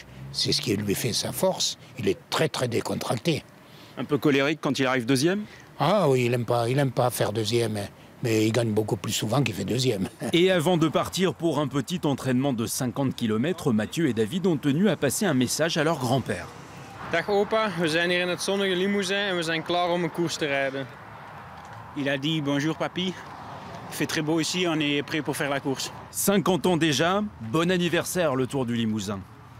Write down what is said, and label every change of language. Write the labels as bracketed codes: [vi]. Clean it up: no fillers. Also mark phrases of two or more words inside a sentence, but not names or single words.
[fr] C'est ce qui lui fait sa force. Il est très décontracté. Un peu colérique quand il arrive deuxième? Ah oui, il aime pas faire deuxième. Mais il gagne beaucoup plus souvent qu'il fait deuxième. Et avant de partir pour un petit entraînement de 50 km, Mathieu et David ont tenu à passer un message à leur grand-père. [nl] Dag opa, we zijn hier in het zonnige Limousin en we zijn klaar om een koers te rijden. [fr] Il a dit bonjour papy, il fait très beau ici, on est prêt pour faire la course. 50 ans déjà, bon anniversaire le Tour du Limousin.